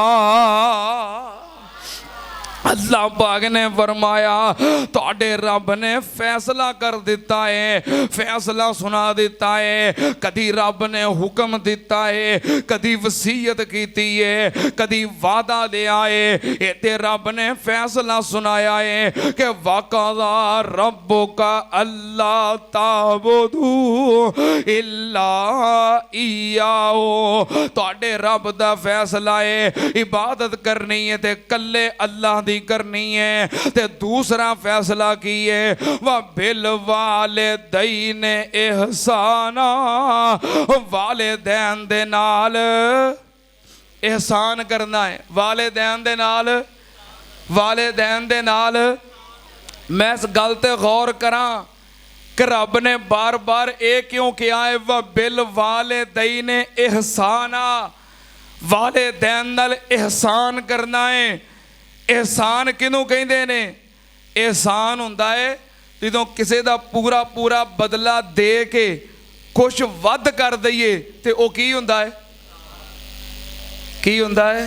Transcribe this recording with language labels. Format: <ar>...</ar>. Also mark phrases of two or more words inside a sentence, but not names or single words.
<pa>اللہ پاک نے فرمایا تہاڈے رب نے فیصلہ کر دتا ہے، فیصلہ سنا دتا ہے. کدی رب نے حکم دتا ہے، کدی وصیت کیتی ہے، کدی وعدہ لیا ہے. ایتھے رب نے فیصلہ سنایا ہے کہ</pa> <ar>وقضى ربك ألا تعبدوا إلا إياه,</ar> <pa>تہاڈے رب دا فیصلہ ہے عبادت کرنی ہے تے کلے اللہ دی کرنی ہے. تے دوسرا فیصلہ کی ہے</pa> <ar>وبالوالدين إحسانا,</ar> <pa>والدین دے نال احسان کرنا ہے. والدین دے نال، والدین دے نال میں اس گل تے غور کراں کہ رب نے بار بار یہ کیوں کیا ہے</pa> <ar>وبالوالدين إحسانا,</ar> <pa>والدین نال احسان کرنا ہے. احسان کنوں کہتے نے? احسان ہندا ہے جدوں کسی دا پورا پورا بدلہ دے کے کجھ ودھ کر دئیے تے او کی ہندا ہے? کی ہندا ہے?</pa>